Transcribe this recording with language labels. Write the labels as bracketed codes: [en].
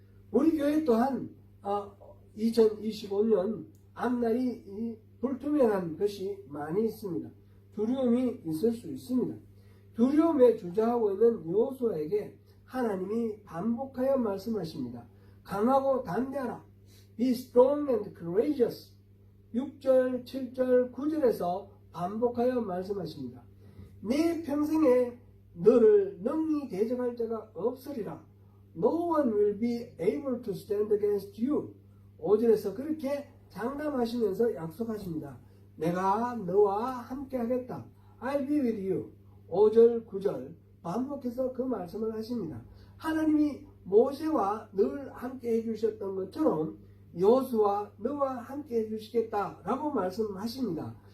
[ko] 우리 교회 또한 2025년 앞날이 불투명한 것이 많이 있습니다. 두려움이 있을 수 있습니다. 두려움에 주저하고 있는 여호수아에게 하나님이 반복하여 말씀하십니다. 강하고 담대하라. [en] Be strong and courageous. [ko] 6절, 7절, 9절에서 반복하여 말씀하십니다. 내 평생에 너를 능히 대적할 자가 없으리라. [en] No one will be able to stand against you. [ko] 5절에서 그렇게 장담하시면서 약속하십니다. 내가 너와 함께 하겠다. [en] I'll be with you. [ko] 5절, 9절 반복해서 그 말씀을 하십니다. 하나님이 모세와 늘 함께 해주셨던 것처럼 여호수아 너와 함께 해주시겠다라고 말씀하십니다.